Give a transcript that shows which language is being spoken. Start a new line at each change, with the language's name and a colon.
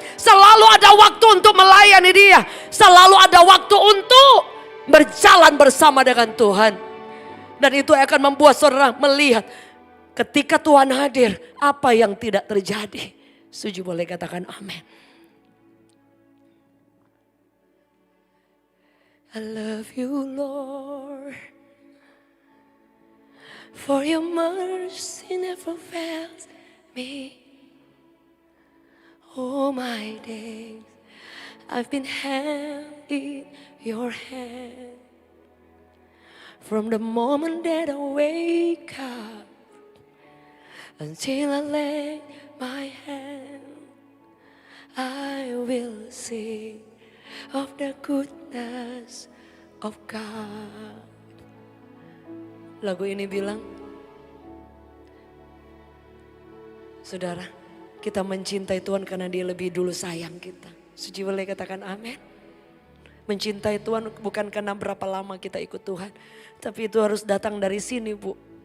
Indonesian: Selalu ada waktu untuk melayani Dia. Selalu ada waktu untuk berjalan bersama dengan Tuhan. Dan itu akan membuat saudara melihat ketika Tuhan hadir, apa yang tidak terjadi. Setuju, boleh katakan amin.
English: I love you Lord, for your mercy never fails me. All my days I've been held in your hand. From the moment that I wake up until I lay my hand, I will sing of the goodness of God.
Indonesian: Lagu ini bilang, saudara, kita mencintai Tuhan karena Dia lebih dulu sayang kita. Suci, boleh katakan amin. Mencintai Tuhan bukan karena berapa lama kita ikut Tuhan, tapi itu harus datang dari sini, Bu.